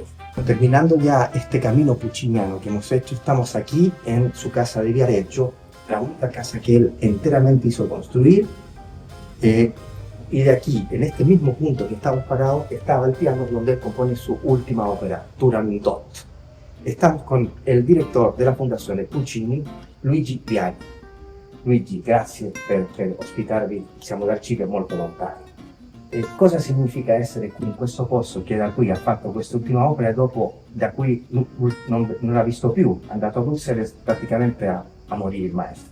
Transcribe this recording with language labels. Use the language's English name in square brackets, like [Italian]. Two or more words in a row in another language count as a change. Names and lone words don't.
[Spanish] Terminando ya este camino pucciniano que hemos hecho, estamos aquí en su casa de Viareggio, la única casa que él enteramente hizo construir. Y de aquí, en este mismo punto que estamos parados, estaba el piano donde él compone su última ópera, Turandot. Estamos con [Italian] il direttore della Fondazione Puccini, Luigi Piani. Luigi, grazie per ospitarvi, siamo da Cile molto lontani. Cosa significa essere qui in questo posto che da qui ha fatto quest'ultima opera e dopo da qui non l'ha visto più, è andato a Bruxelles praticamente a morire il maestro?